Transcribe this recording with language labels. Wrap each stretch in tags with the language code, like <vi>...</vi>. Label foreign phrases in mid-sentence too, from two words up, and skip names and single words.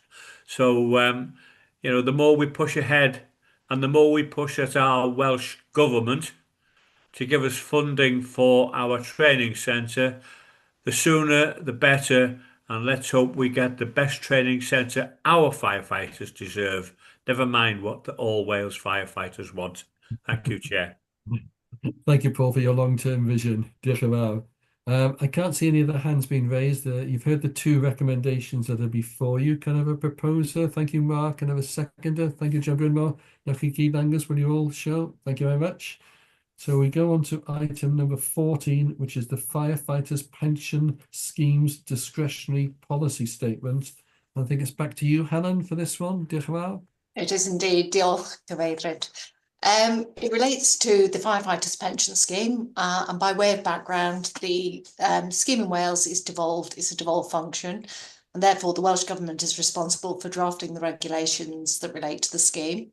<en>So, you know, the more we push ahead and the more we push at our Welsh Government to give us funding for our training centre, the sooner the better, and let's hope we get the best training centre our firefighters deserve, never mind what the All Wales firefighters want. Thank you, Chair. Thank you, Paul, for your long-term vision.</en> <cy>Diolch yn fawr.</cy> <en>I can't see any other hands being raised. You've heard the two recommendations that are before you. Can I have a proposer? Thank you, Mark. Can I have a seconder? Thank you, John Brynmore.</en> <cy>Newch chi gyd ddangos</cy> <en>when you all show. Thank you very much. So we go on to item number 14, which is the Firefighters Pension Schemes Discretionary Policy Statement. I think it's back to you, Helen, for this one.</en> <cy>Diolch yn fawr.</cy> <en>It is indeed.</en> <cy>Diolch, Cyfeirlydd.</cy> <en>It relates to the Firefighters Pension Scheme, and by way of background, the scheme in Wales is devolved. It's a devolved function, and therefore the Welsh Government is responsible for drafting the regulations that relate to the scheme.</en>